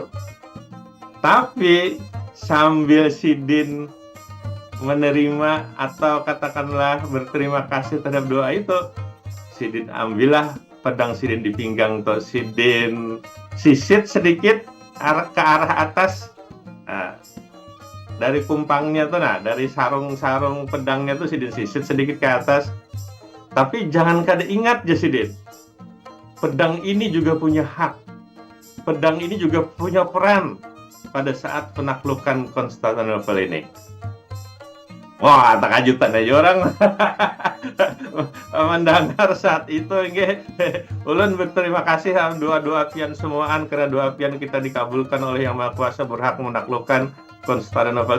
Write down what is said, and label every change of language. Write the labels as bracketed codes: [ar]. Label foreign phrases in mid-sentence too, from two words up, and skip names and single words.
[bjn] Tapi sambil Sidin menerima atau katakanlah berterima kasih terhadap doa itu, Sidin ambillah pedang Sidin di pinggang tuh, Sidin sisit sedikit ke arah atas. Nah, dari kumpangnya tuh, dari sarung pedangnya tuh Sidin sisit sedikit ke atas. Tapi jangan kada ingat ya Sidin, [id] pedang ini juga punya hak, pedang ini juga punya peran pada saat penaklukan Konstantinopel ini. [bjn] Wah, takajutan aja orang mendengar saat itu. Ulun berterima kasih doa-doa pian semuaan, karena doa pian kita dikabulkan oleh Yang Maha Kuasa, berhak menaklukkan Konstantinopel.